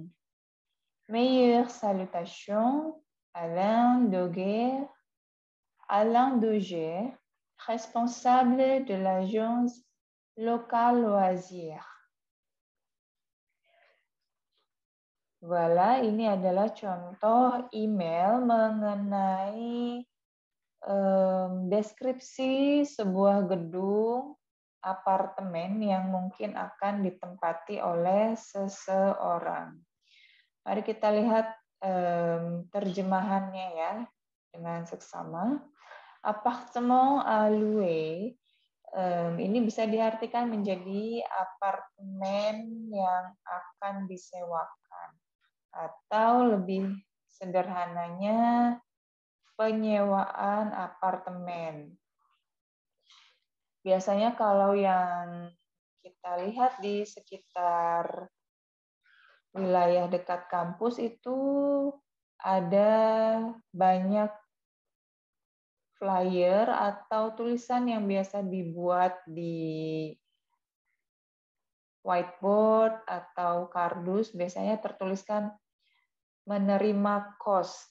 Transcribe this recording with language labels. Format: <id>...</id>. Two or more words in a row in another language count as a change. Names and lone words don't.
<fr>Meilleures salutations, Alain Doguer, responsable de l'agence locale loisirs. Voilà,</fr> <id>ini adalah contoh email mengenai deskripsi sebuah gedung apartemen yang mungkin akan ditempati oleh seseorang. Mari kita lihat terjemahannya ya dengan seksama.</id> <fr>Appartement à louer</fr> <id>ini bisa diartikan menjadi apartemen yang akan disewakan. Atau lebih sederhananya, penyewaan apartemen. Biasanya kalau yang kita lihat di sekitar wilayah dekat kampus itu ada banyak flyer atau tulisan yang biasa dibuat di whiteboard atau kardus, biasanya tertuliskan menerima kos.</id>